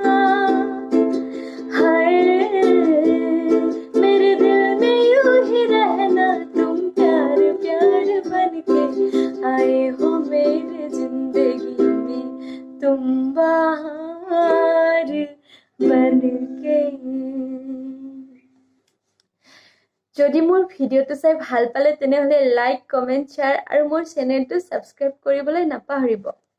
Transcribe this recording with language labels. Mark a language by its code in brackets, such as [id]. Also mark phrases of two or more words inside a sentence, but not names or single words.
[hi] हाय मेरे दिल में यूं ही रहना, तुम प्यार प्यार बन के आए हो मेरे जिंदगी में, तुम बाहर बन के। [as] যদি মোৰ ভিডিঅ'টো চাই ভাল পালে তেনেহ'লে লাইক, কমেণ্ট, শ্বেয়াৰ আৰু মোৰ চেনেলটো ছাবস্ক্ৰাইব কৰিবলৈ নাপাহৰিব।